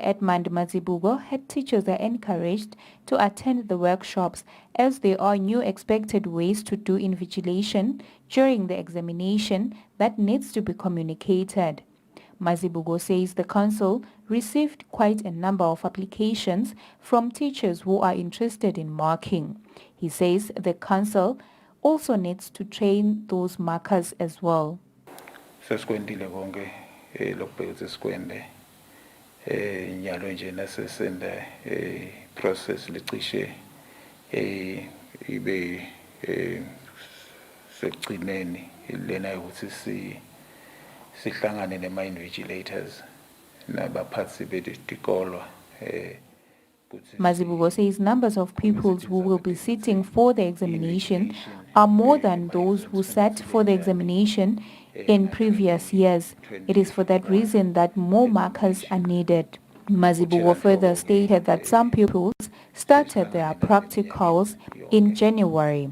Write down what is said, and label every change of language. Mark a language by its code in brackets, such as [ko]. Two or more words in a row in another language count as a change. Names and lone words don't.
[en] Edmund Mazibugo, head teachers are encouraged to attend the workshops as there are new expected ways to do invigilation during the examination that needs to be communicated. Mazibugo says the council received quite a number of applications from teachers who are interested in marking. He says the council also needs to train those markers as well. [ss] Sesikwendile konke lokubhekisa sikwende nyalo nje nasesenda process licishe ibe sekugcineni lena ukuthi sihlangane nema-invigilators nabaphathi betikolo. [en] Mazibugo says numbers of pupils who will be sitting for the examination are more than those who sat for the examination in previous years. It is for that reason that more markers are needed. Mazibugo further stated that some pupils started their practicals in January.